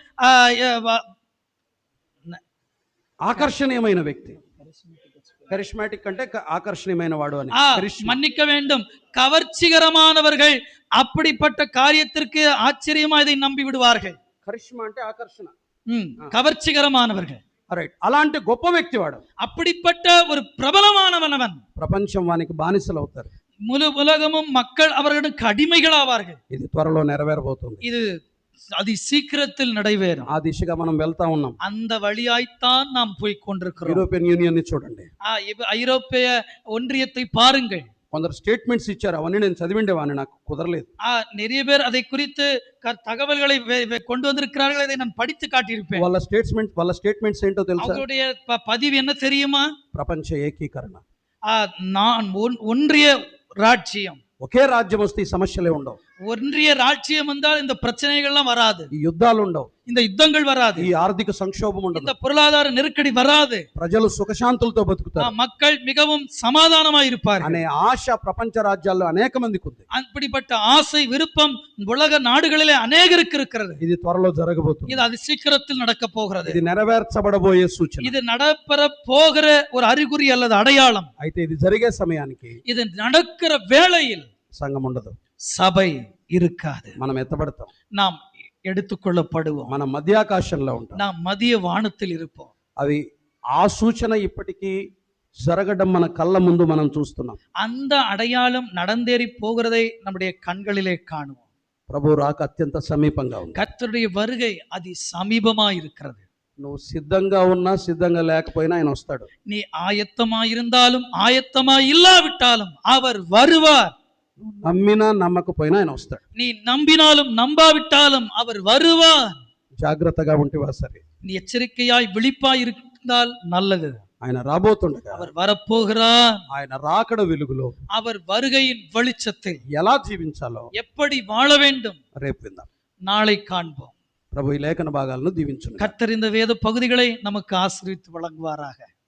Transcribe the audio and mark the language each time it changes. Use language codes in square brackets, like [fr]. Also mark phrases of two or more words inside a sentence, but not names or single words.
[te] ఆకర్షణీయమైన వ్యక్తి. కరిష్మాటిక్ అంటే ఆకర్షణీయమైన వాడు అని. [ta] மன்னிக்க வேண்டும், கவர்ச்சிகரமானவர்கள் அப்படிப்பட்ட காரியத்திற்கு ஆச்சரியமா இதை நம்பி விடுவார்கள். [te] కరిష్మా అంటే ఆకర్షణ, [ta] கவர்ச்சிகரமானவர்கள். [te] రైట్. అలాంటి గొప్ప వ్యక్తి వాడు. [ta] அப்படிப்பட்ட ஒரு பிரபலமானவன் அவன். [te] ప్రపంచం వానికి బానిసలు అవుతారు. [ta] முழு உலகமும் மக்கள் அவர்களுக்கு அடிமைகள் ஆவார்கள். [te] ఇది త్వరలో నెరవేరబోతుంది. [ta] இது அதி சீக்கிரத்தில் நடைபெறும். [te] ఆ దిశగా మనం వెళ్తా ఉన్నాం. [ta] அந்த வழியாய்த்தான் நாம் போய் கொண்டிருக்கிறோம். [te] యూరోపియన్ యూనియన్ ని చూడండి, [ta] ஐரோப்பிய ஒன்றியத்தை பாருங்கள். [te] కొందరు స్టేట్మెంట్స్ ఇచ్చారు, అవన్నీ నేను చదివిండేవాడిని, నాకు కుదరలేదు. [ta] நிறைய பேர் அதை குறித்து தகவல்களை கொண்டு வந்திருக்கிறார்கள், அதை நான் படித்து காட்டியிருப்பேன். [te] వాళ్ళ స్టేట్మెంట్స్ ఏంటో తెలుసా? [ta] அவங்களுடைய பதிவு என்ன தெரியுமா? [te] ప్రపంచ ఏకీకరణ, [ta] நான் ஒன்றிய ராஜ்யம். [te] ఒకే రాజ్యం వస్తే ఈ సమస్యలే ఉండవు. [ta] ஒன்றிய ராஜ்யம் வந்தால் இந்த பிரச்சனைகள்லாம் வராது, [te] ఈ యుద్ధాలు ఉండవు, [ta] இந்த யுத்தங்கள் வராது, [te] ఈ ఆర్థిక సంక్షోభం ఉండదు, [ta] இந்த பொருளாதார நெருக்கடி வராது, [te] ప్రజలు సుఖశాంతులతో బతుకుతారు, [ta] மக்கள் மிகவும் சமாதானமாய் இருப்பார்கள் [te] అనే ఆశ ప్రపంచ రాజ్యాల్లో అనేక మందికి ఉంది. [ta] அப்படிப்பட்ட ஆசை விருப்பம் உலக நாடுகளிலே அநேகருக்கு இருக்கிறது. [te] ఇది త్వరలో జరగబోతుంది. [ta] இது அது சீக்கிரத்தில் நடக்க போகிறது. [te] ఇది నెరవేర్చబడబోయే సూచన. [ta] இது நடப்பெற போகிற ஒரு அறிகுறி அல்லது அடையாளம். [te] అయితే ఇది జరిగే సమయానికి [ta] இது நடக்கிற வேளையில் [te] సంఘం ఉండదు, [ta] சபை இருக்காது. [te] మనం ఎత్తబడతాం, [ta] நாம் எடுத்துக்கொள்ளப்படுவோம், [te] మనం మధ్యాకాశంలో ఉంటాం, [ta] நாம் மதிய வானத்தில் இருப்போம். [te] అవి ఆ సూచన ఇప్పటికీ జరగడం మన కళ్ళ ముందు మనం చూస్తున్నాం. [ta] அந்த அடையாளம் நடந்தேறி போகிறதை நம்முடைய கண்களிலே காணுவோம். [te] ప్రభు రాక అత్యంత సమీపంగా ఉంది. [ta] கர்த்தருடைய வருகை அதி சமீபமாய் இருக்கிறது. [te] నువ్వు సిద్ధంగా ఉన్నా సిద్ధంగా లేకపోయినా ఆయన వస్తాడు. [ta] நீ ஆயத்தமாய் இருந்தாலும் ஆயத்தமாய் இல்லாவிட்டாலும் அவர் வருவார். [te] నమ్మినా నమ్మకపోయినా ఆయన వస్తాడు. [ta] நீ நம்பினாலும் நம்பாவிட்டாலும் அவர் வருவார். [te] జాగ్రత్తగా ఉంటేవా సరే. [ta] நீ எச்சரிக்கையாய் விழிப்பாய் இருந்தால் நல்லது. [te] ఆయన రాబోతుండగా [ta] அவர் வரப்போகிறார். [te] ఆయన రాకడ వెలుగులో [ta] அவர் வருகையின் வெளிச்சத்தில் [te] ఎలా జీవించాలో [ta] எப்படி வாழ வேண்டும் [te] రేపు విందాం. [ta] நாளை காண்போம். [te] ప్రభు ఈ లేఖన భాగాలను దీవించును. [ta] கர்த்தர் இந்த வேத பகுதிகளை நமக்கு ஆசீர்வதித்து வழங்குவாராக.